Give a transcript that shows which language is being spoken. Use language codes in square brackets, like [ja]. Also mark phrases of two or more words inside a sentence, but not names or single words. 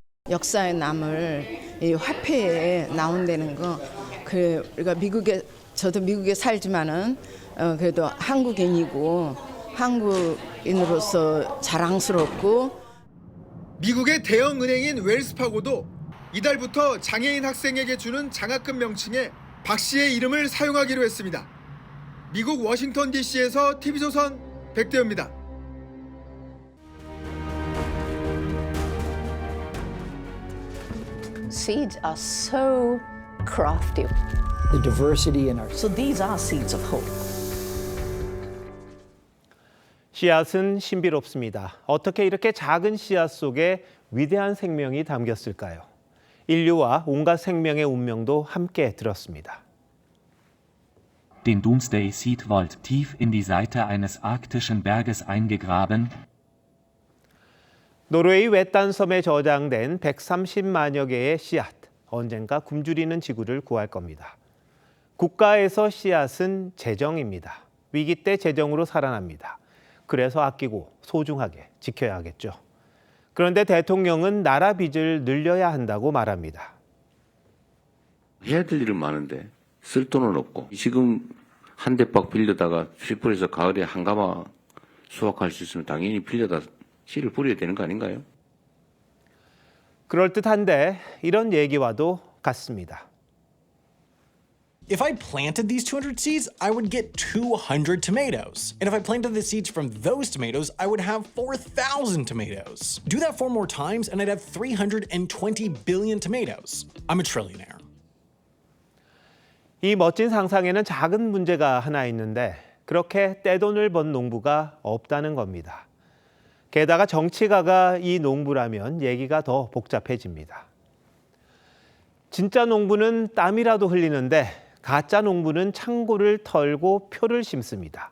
[ko] 역사에 남을 이 화폐에 나온다는 거, 그러니까 저도 미국에 살지만은 그래도 한국인이고 한국인으로서 자랑스럽고. 미국의 대형 은행인 웰스파고도 이달부터 장애인 학생에게 주는 장학금 명칭에 박 씨의 이름을 사용하기로 했습니다. 미국 워싱턴 DC에서 TV조선 백대호입니다. [en] Seeds are so crafty. The diversity in our so these are seeds of hope. [ko] 씨앗은 신비롭습니다. 어떻게 이렇게 작은 씨앗 속에 위대한 생명이 담겼을까요? 인류와 온갖 생명의 운명도 함께 들었습니다. [de] Den Doomsday Seed Vault tief in die Seite eines arktischen Berges eingegraben. [ko] 노르웨이 외딴 섬에 저장된 130만여 개의 씨앗. 언젠가 굶주리는 지구를 구할 겁니다. 국가에서 씨앗은 재정입니다. 위기 때 재정으로 살아납니다. 그래서 아끼고 소중하게 지켜야 하겠죠. 그런데 대통령은 나라 빚을 늘려야 한다고 말합니다. 해야 될 일은 많은데 쓸 돈은 없고 지금 한 대박 빌려다가 슈퍼에서 가을에 한가마 수확할 수 있으면 당연히 빌려다 씨를 뿌려야 되는 거 아닌가요? 그럴듯한데 이런 얘기와도 같습니다. [en] If I planted these 200 seeds, I would get 200 tomatoes. And if I planted the seeds from those tomatoes, I would have 4,000 tomatoes. Do that 4 more times and I'd have 320 billion tomatoes. I'm a trillionaire. [ko] 이 멋진 상상에는 작은 문제가 하나 있는데 그렇게 떼돈을 번 농부가 없다는 겁니다. 게다가 정치가가 이 농부라면 얘기가 더 복잡해집니다. 진짜 농부는 땀이라도 흘리는데 가짜 농부는 창고를 털고 표를 심습니다.